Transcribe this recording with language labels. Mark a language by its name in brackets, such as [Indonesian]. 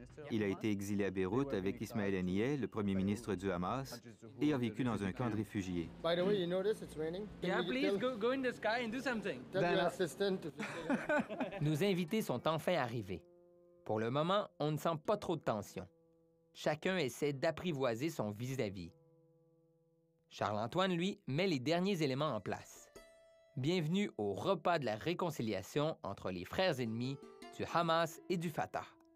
[French] Il a été exilé à Beyrouth avec Ismaël Haniyeh, le premier ministre du Hamas, et a vécu dans un camp de réfugiés. [English] By the way, you notice it's raining? Yeah, please go in the sky and do something. Tell your assistant to... [French] Nos invités sont enfin arrivés. Pour le moment, on ne sent pas trop de tension. Chacun essaie d'apprivoiser son vis-à-vis. Charles-Antoine, lui, met les derniers éléments en place. Bienvenue au repas de la réconciliation entre les frères ennemis du Hamas et du Fatah.